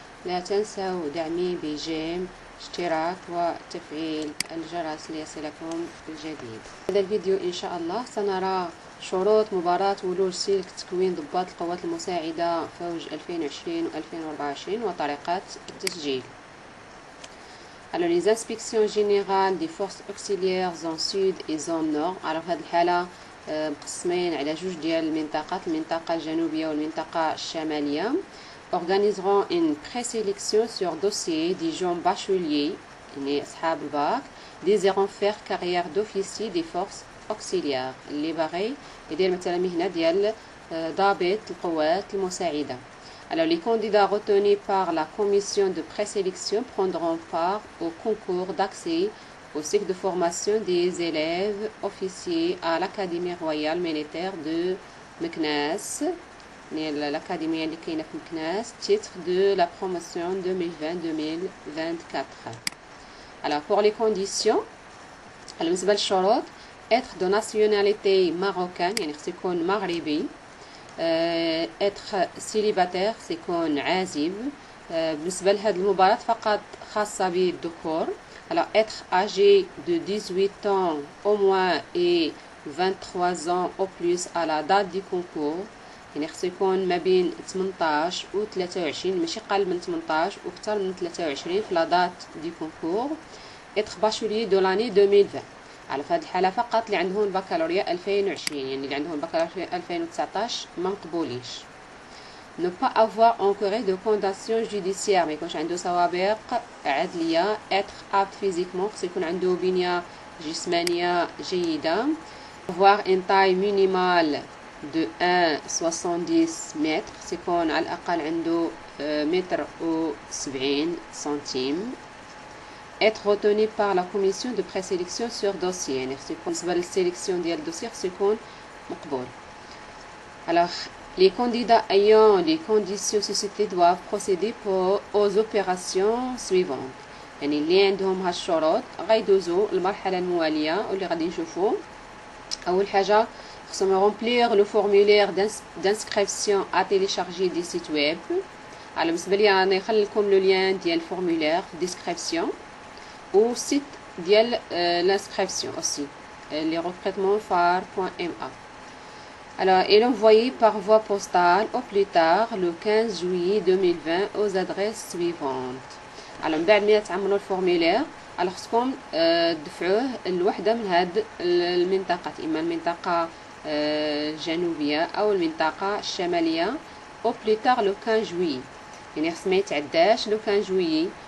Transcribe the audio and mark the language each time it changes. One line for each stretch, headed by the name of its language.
Arabic: لا تنسوا دعمي بجيم، اشتراك وتفعيل الجرس ليصلكم الجديد. هذا الفيديو إن شاء الله سنرى شروط مباراة ولوج سلك تكوين ضباط القوات المساعدة فوج 2020 و2024 وطريقة التسجيل.
French: Alors les inspections générales des forces auxiliaires zone sud et zone nord.
Arabic: Alors هذه الحالة مقسمين على جوج ديال المنطقات، المنطقة الجنوبية والمنطقة الشمالية.
French: Organiseront une présélection sur dossier des gens bacheliers
Arabic: يعني أصحاب الباك
French: désirant faire carrière d'officier des forces auxiliaires
Arabic: اللي باغي يدير مثلا مهنة ديال ضابط القوات المساعدة.
French: Alors les candidats retenus par la commission de présélection prendront part au concours d'accès au cycle de formation des élèves officiers à l'Académie royale militaire de Meknès, l'académie
Arabic: اللي كاينة في مكناس,
French: titre de la promotion 2020-2024. Alors pour les conditions,
Arabic: بالنسبة للشروط
French: être de nationalité marocaine
Arabic: يعني خصو يكون مغربي,
French: être célibataire
Arabic: سيكون عازب. بالنسبة لهذه المباراة فقط خاصة بالذكور.
French: Alors être âgé de 18 ans au moins et 23 ans au plus à la date du concours
Arabic: يعني خصو يكون ما بين 18 و 23 ماشي قل من 18 وكثر من 23 في لا دات دي كونكور.
French: être bachelier de l'année 2020
Arabic: على في هذه الحالة فقط اللي عندهم البكالوريا 2020 يعني اللي عندهم البكالوريا 2019 ما مقبوليش.
French: ne pas avoir encouru de condamnation judiciaire
Arabic: ما يكونش عنده سوابق عدلية.
French: être apte physiquement
Arabic: خصو يكون عنده بنية جسمانية جيدة.
French: avoir une taille minimale de 1,70
Arabic: متر خصو يكون على الأقل عنده متر و 70 سنتيم.
French: être retenu par la commission de présélection sur dossier
Arabic: يعني خصو يكون بالنسبة للسيليكسيون ديال الدوسي خصو يكون مقبول.
French: alors les candidats ayant les conditions suscitées doivent procéder aux opérations suivantes
Arabic: يعني اللي عندهم هاد الشروط غيدوزو المرحلة الموالية واللي غادي نشوفو. أول حاجة خصهم يغومبليغ لو فورمولير
French: d'inscription à télécharger des sites web.
Arabic: على بالنسبة لي أنا نخليكم لو لين ديال الفورمولير ديسكريبسيون و سيت ديال
French: l'inscription aussi les recrutements phare.ma. Alors, est envoyé par voie postale au plus tard le 15 juillet 2020 aux adresses suivantes.
Arabic: Alors, من بعد ما تعملوا الفورمولير على خصكم تدفعوه لوحدة من هاد المنطقة, إما المنطقة الجنوبية أو المنطقة الشمالية
French: au plus tard le 15 juillet
Arabic: يعني خص ما يتعداش
French: le 15 juillet.